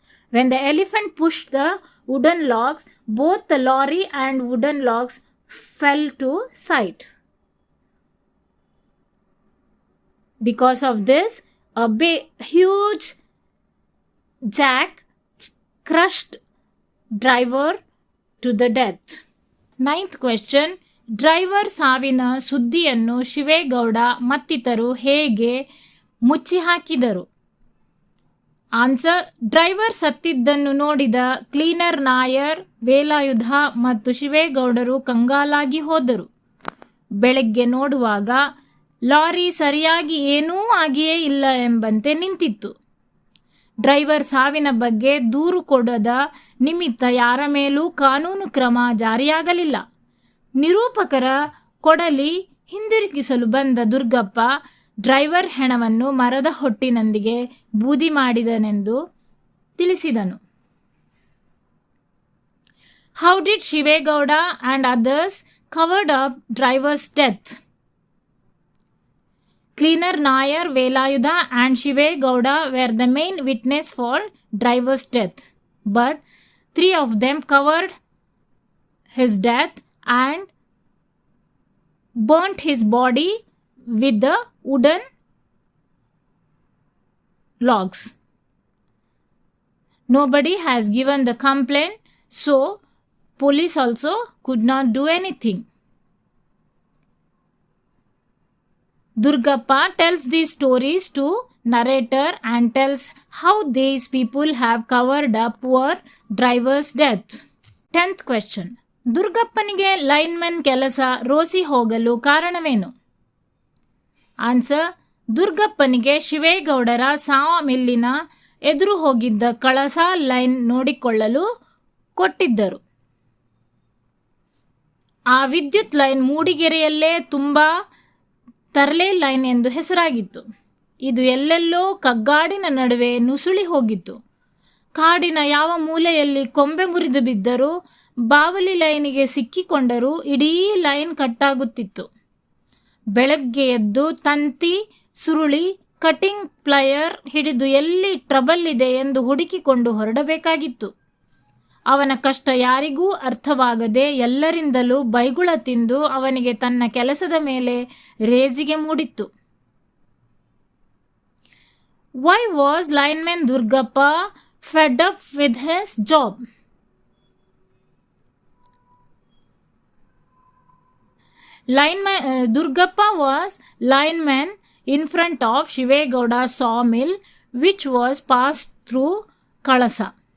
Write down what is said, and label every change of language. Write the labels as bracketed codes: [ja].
[en] When the elephant pushed the wooden logs, both the lorry and wooden logs fell to sight. Because of this, a huge jack crushed driver to the death. 9th question. [kn] Driver ಸಾವಿನ ಸುದ್ದಿಯನ್ನು ಶಿವೇಗೌಡ ಮತ್ತಿತರರು ಹೇಗೆ ಮುಚ್ಚಿಹಾಕಿದರು? Answer. Driver ಸತ್ತಿದ್ದನ್ನು ನೋಡಿದ cleaner Nair, Velayudha ಮತ್ತು ಶಿವೇಗೌಡರು ಕಂಗಾಲಾಗಿ ಹೋದರು. ಬೆಳಗ್ಗೆ ನೋಡುವಾಗ lorry ಸರಿಯಾಗಿ ಏನೂ ಆಗಿಯೇ ಇಲ್ಲ ಎಂಬಂತೆ ನಿಂತಿತ್ತು. ಡ್ರೈವರ್ ಸಾವಿನ ಬಗ್ಗೆ ದೂರು ಕೊಡದ ನಿಮಿತ್ತ ಯಾರ ಮೇಲೂ ಕಾನೂನು ಕ್ರಮ ಜಾರಿಯಾಗಲಿಲ್ಲ. ನಿರೂಪಕರ ಕೊಡಲಿ ಹಿಂದಿರುಗಿಸಲು ಬಂದ ದುರ್ಗಪ್ಪ ಡ್ರೈವರ್ ಹೆಣವನ್ನು ಮರದ ಹೊಟ್ಟಿನೊಂದಿಗೆ ಬೂದಿ ಮಾಡಿದನೆಂದು ತಿಳಿಸಿದನು. [en] How did Shivegowda and others covered up driver's death? Cleaner Nayar, Velayuda and Shivegowda were the main witness for driver's death, but 3 of them covered his death and burnt his body with the wooden logs. Nobody has given the complaint, so police also could not do anything. Durgappa tells these stories to narrator and tells how these people have covered up poor driver's death. 10th question. [kn] ದುರ್ಗಪ್ಪನಿಗೆ lineman ಕೆಲಸ ರೋಸಿ ಹೋಗಲು ಕಾರಣವೇನು? Answer. ದುರ್ಗಪ್ಪನಿಗೆ ಶಿವೇಗೌಡರ ಸಾಮಿಲ್ಲಿನ ಎದುರು ಹೋಗಿದ್ದ ಕಳಸ line ನೋಡಿಕೊಳ್ಳಲು ಕೊಟ್ಟಿದ್ದರು. ಆ ವಿದ್ಯುತ್ line ಮೂಡಿಗೆರೆಯಲ್ಲೇ ತುಂಬ ತರ್ಲೆ ಲೈನ್ ಎಂದು ಹೆಸರಾಗಿತ್ತು. ಇದು ಎಲ್ಲೆಲ್ಲೋ ಕಗ್ಗಾಡಿನ ನಡುವೆ ನುಸುಳಿ ಹೋಗಿತ್ತು. ಕಾಡಿನ ಯಾವ ಮೂಲೆಯಲ್ಲಿ ಕೊಂಬೆ ಮುರಿದು ಬಿದ್ದರೂ ಬಾವಲಿ ಲೈನಿಗೆ ಸಿಕ್ಕಿಕೊಂಡರೂ ಇಡೀ ಲೈನ್ ಕಟ್ಟಾಗುತ್ತಿತ್ತು. ಬೆಳಗ್ಗೆ ಎದ್ದು ತಂತಿ, ಸುರುಳಿ, ಕಟಿಂಗ್ ಪ್ಲಯರ್ ಹಿಡಿದು ಎಲ್ಲಿ ಟ್ರಬಲ್ ಇದೆ ಎಂದು ಹುಡುಕಿಕೊಂಡು ಹೊರಡಬೇಕಾಗಿತ್ತು. ಅವನ ಕಷ್ಟ ಯಾರಿಗೂ ಅರ್ಥವಾಗದೆ ಎಲ್ಲರಿಂದಲೂ ಬೈಗುಳ ತಿಂದು ಅವನಿಗೆ ತನ್ನ ಕೆಲಸದ ಮೇಲೆ ರೇಜಿಗೆ ಮೂಡಿತ್ತು. [en] Why was lineman Durgappa fed up with his job? Durgappa was lineman in front of Shivegowda's sawmill, which was passed through Kalasa.